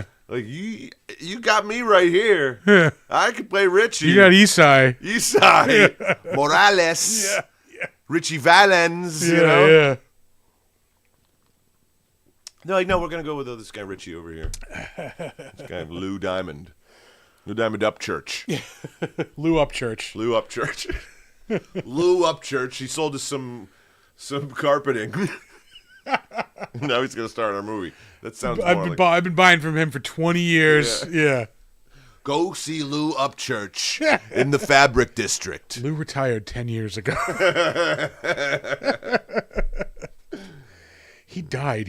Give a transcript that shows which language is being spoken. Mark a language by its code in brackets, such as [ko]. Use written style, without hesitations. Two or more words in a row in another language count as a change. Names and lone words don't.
[en] Like, you got me right here. Yeah. I could play Richie. You got Isai. Morales. Yeah. Richie Valens. Yeah. They're like, no, we're going to go with this guy Richie over here. This guy Lou Diamond. Lou Diamond Upchurch. Lou Upchurch. Lou Upchurch. Lou Upchurch. He sold us some carpeting. Now he's going to start our movie. That sounds I've been buying from him for 20 years. Yeah. Go see Lou Upchurch in the Fabric District. Lou retired 10 years ago. He died.